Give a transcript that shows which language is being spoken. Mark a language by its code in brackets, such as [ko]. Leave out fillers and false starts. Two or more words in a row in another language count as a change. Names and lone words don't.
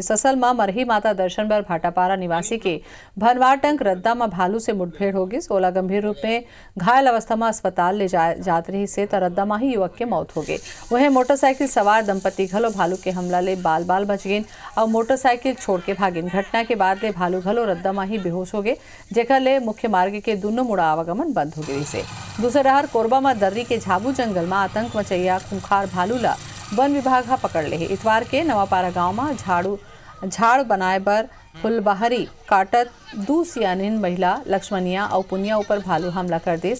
[hne] ससल में मरही माता दर्शन बर भाटापारा निवासी के भनवाटंक रद्दा में भालू से मुठभेड़ हो गई। 16 गंभीर रूप में घायल अवस्था में अस्पताल ले जात रही से रद्दा में ही युवक के मौत हो गई। वहीं मोटरसाइकिल सवार दंपति घलो भालू के हमला ले बाल बाल बच गए और मोटरसाइकिल छोड़ के भागिन। घटना के बाद ले भालू घलो रद्दा में ही बेहोश हो गए, जेकर ले मुख्य मार्ग के दोनों मुड़ा आवागमन बंद हो गई से। दूसरे रहर कोरबा में दर्री के झाबू जंगल में आतंक मचैया खूंखार भालू ला वन विभाग पकड़ ले। इतवार के नवापारा गांव में झाड़ बनाए बर फुलबहरी काटत 2 सियानीन महिला लक्ष्मणिया और पुनिया ऊपर भालू हमला कर दिस।